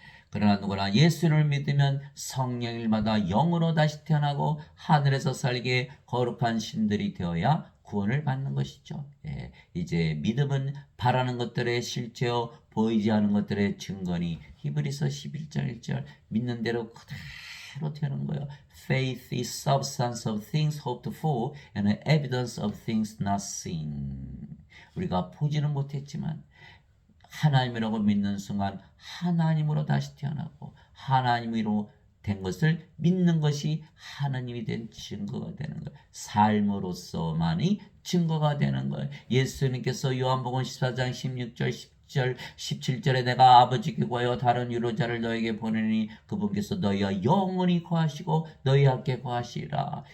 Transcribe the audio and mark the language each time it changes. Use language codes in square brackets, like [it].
[ko] 그러나 누구나 예수를 믿으면 성령일마다 영으로 다시 태어나고 하늘에서 살게 거룩한 신들이 되어야 구원을 받는 것이죠. 예, 이제 믿음은 바라는 것들의 실제요 보이지 않는 것들의 증거니 히브리서 11장 1절 믿는 대로 그대로 되는 거예요. [en] Faith is substance of things hoped for and evidence of things not seen. [ko] 우리가 보지는 못했지만 하나님이라고 믿는 순간 하나님으로 다시 태어나고 하나님으로 된 것을 믿는 것이 하나님이 된 증거가 되는 거예요. 삶으로서만이 증거가 되는 거예요. 예수님께서 요한복음 14장 16절 10절 17절에 내가 아버지께 구하여 다른 유로자를 너에게 보내니 그분께서 너희와 영원히 거하시고 너희와 함께 거하시리라.